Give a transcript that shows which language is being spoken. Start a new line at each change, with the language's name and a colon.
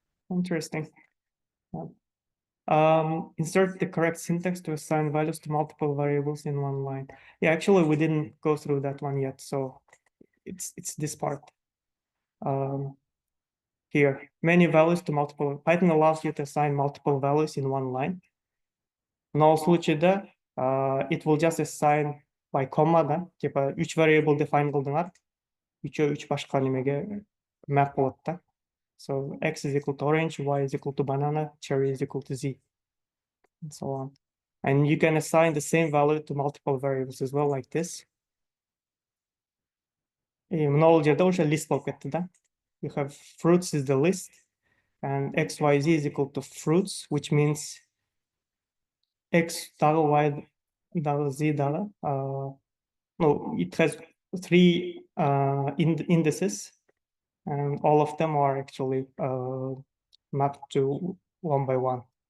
English: interesting. Insert the correct syntax to assign values to multiple variables in one line. Yeah, actually, we didn't go through that one yet, so it's this part. Here, many values to multiple. Python allows you to assign multiple values in one line.
Kazakh: Но в случае да,
English: it will just assign by comma,
Kazakh: да, типа 3 variable define қылдыңар, 3 башқа немеге map болады да.
English: So X is equal to orange, Y is equal to banana, cherry is equal to Z, and so on. And you can assign the same value to multiple variables as well, like this.
Kazakh: И мынау жерде уже list болып кетті, да.
English: You have fruits is the list, and X, Y, Z is equal to fruits, which means
Kazakh: X дағы, Y дағы, Z дағы.
English: No, it has 3 indices, and all of them are actually mapped to 1 by 1.